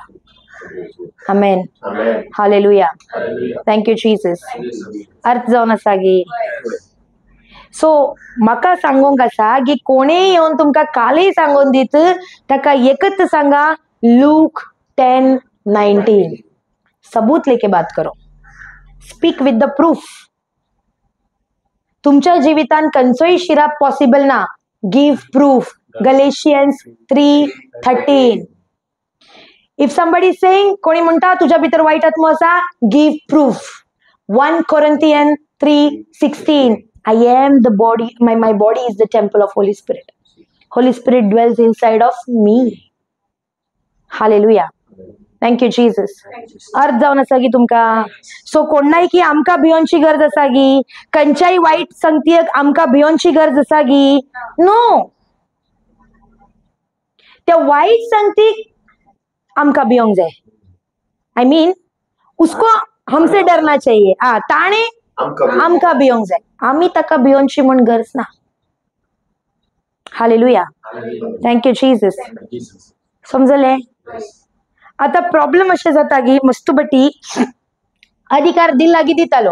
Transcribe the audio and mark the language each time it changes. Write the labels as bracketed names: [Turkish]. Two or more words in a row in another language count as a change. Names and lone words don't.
[English] Amen. Hallelujah, thank you Jesus. [Konkani] अर्थ जावन आसा गी. सो म्हाका सांगूंक आसा की कोणेय येवन तुमकां कालय सांगून दीत ताका एकच सांगा लूक 10:19. [Hindi] सबूत लेके बात करो. [English] Speak with the proof. [Konkani] तुमच्या जिवितान खंयचोय शिराप पॉसिबल ना. [English] Give proof. गलेशियन्स 3:13. If somebody saying [Konkani] कोणी म्हणता तुझ्या भितर वाईट आत्मा आसा, [English] give proof. 1 Corinthians 3:16. I am the body, my body is the temple of Holy Spirit. Holy Spirit dwells inside of me. Hallelujah. Thank you Jesus. [Konkani] अर्थ जावन आसा की तुमका. सो कोणाय की आमका भियोनची गरज आसा गी, खंयच्याय वाईट संगतीक आमका भियोनची गरज आसा गी? [English] नो. [Konkani] त्या वाईट संगतीक आमका भियोंक जाय. [English] I mean [Hindi] उसको हमसे डरना चाहिए. [Konkani] ताणे आमका भियोंक जाय. आमी ताका भियोनची म्हण गरज ना. [English] Hallelujah, thank you Jesus. समजले? [Konkani] आता प्रॉब्लेम अशें जाता की मस्तुबटी अधिकार दिला की दितालो